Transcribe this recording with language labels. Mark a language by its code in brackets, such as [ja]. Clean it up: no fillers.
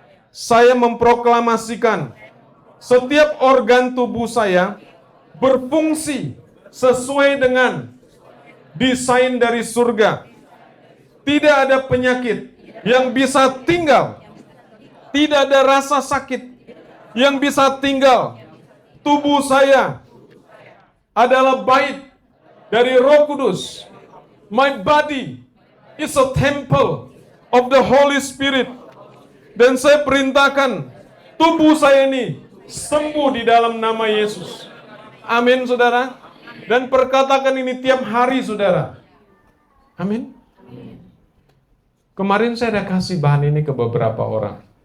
[id] Saya memproklamasikan setiap organ tubuh saya berfungsi sesuai dengan desain dari surga. Tidak ada penyakit yang bisa tinggal. Tidak ada rasa sakit yang bisa tinggal. Tubuh saya adalah bait dari Roh Kudus. [en] My body is a temple of the Holy Spirit. [id] Dan saya perintahkan tubuh saya ini sembuh di dalam nama Yesus. Amin, saudara. Dan perkatakan ini tiap hari, saudara. Amin. Kemarin saya ada kasih bahan ini ke beberapa orang.